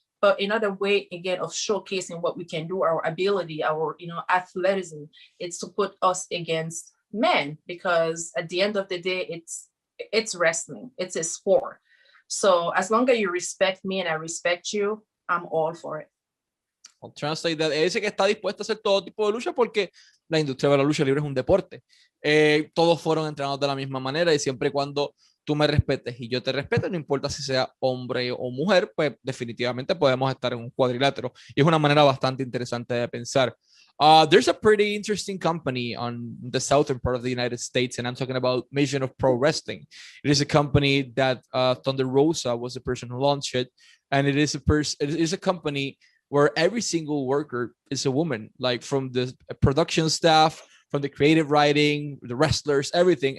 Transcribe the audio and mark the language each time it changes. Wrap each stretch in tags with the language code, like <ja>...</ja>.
<en>But another way, again, of showcasing what we can do, our ability, our, athleticism, it's to put us against men, because at the end of the day, it's wrestling. It's a sport. So as long as you respect me and I respect you, I'm all for it. I'll translate that.</en> <es>Dice que está dispuesta a hacer todo tipo de lucha porque la industria de la lucha libre es un deporte. Todos fueron entrenados de la misma manera y siempre y cuando tú me respetes y yo te respete, no importa si sea hombre o mujer, pues definitivamente podemos estar en un cuadrilátero. Y es una manera bastante interesante de pensar.</es> <en>There's a pretty interesting company on the southern part of the United States, and I'm talking about Mission of Pro Wrestling. It is a company that Thunder Rosa was the person who launched it, and it is a company where every single worker is a woman, like from the production staff, from the creative writing, the wrestlers, everything.</en>